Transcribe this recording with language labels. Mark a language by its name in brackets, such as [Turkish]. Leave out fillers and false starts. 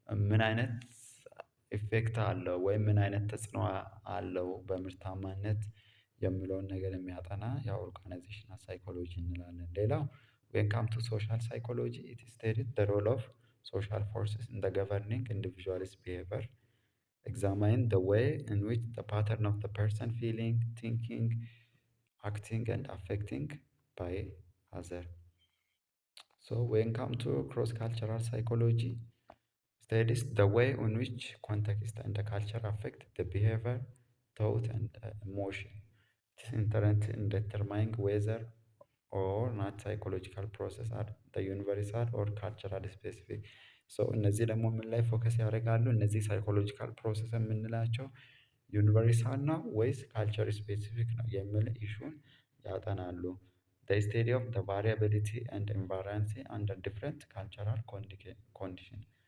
[Amharic] ምን አይነት ኢፌክት አለው ወይም ምን አይነት ተጽዕኖ አለው በምርታማነት የሚለውን ነገር የሚያጠና ያው ኦርጋናይዜሽናል ሳይኮሎጂ እንላለን። [English] ሌላው ዌን ካም ቱ ሶሻል ሳይኮሎጂ ኢት ስቴትድ ዘ ሮል ኦፍ ሶሻል ፎርስስ ኢን ዘ ገቨርኒንግ ኢንዲቪዥዋልስ ቢሄቪየር examine the way in which the pattern of the person feeling, thinking, acting, and affecting by other. So when come to cross-cultural psychology, studies the way in which context and the culture affect the behavior, thought, and emotion. It is inherent in determining whether or not psychological process are the universal or cultural specific. [Amharic] ሶ እነዚህ ደግሞ ምን ላይ ፎከስ ያደርጋሉ? እነዚህ ሳይኮሎጂካል ፕሮሰስ የምንላቸው ዩኒቨርሳል ነው ወይስ ካልቸር ስፔሲፊክ ነው የሚል ኢሹን ያጠናሉ። [English] the study of the variability and invariance under different cultural condition.